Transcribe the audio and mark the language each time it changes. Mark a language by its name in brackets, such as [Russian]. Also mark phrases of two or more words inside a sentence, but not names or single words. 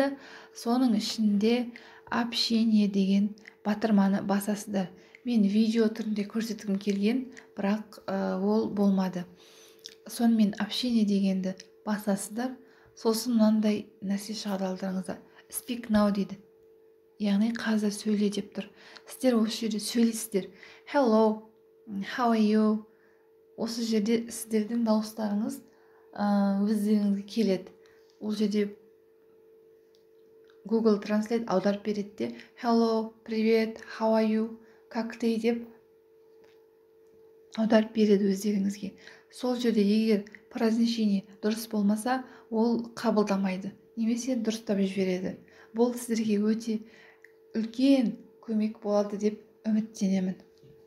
[Kazakh] Соның ішінде общение деген батырманы басасыздар. Мен видео түрінде көрсеткім келген, бірақ ол болмады. Сонымен общение дегенді басасыздар. Сосын мынандай нәрсе шығады алдыңызда. [English] Speak now дейді. [Kazakh] Яғни қазір сөйле деп тұр. Сіздер осы жерде сөйлейсіздер. [English] Hello, how are you? [Kazakh] Осы жерде сіздердің дауыстарыңыз өздеріңізге келеді. Ол жерде Google Translate аударып береді де hello, привет, [English] how are you, [Russian] как ты [Kazakh] деп аударып береді өздеріңізге. Сол жерде егер произношение дұрыс болмаса, ол қабылдамайды, немесе дұрыстап жібереді. Бұл сіздерге өте үлкен көмек болады деп үміттенемін.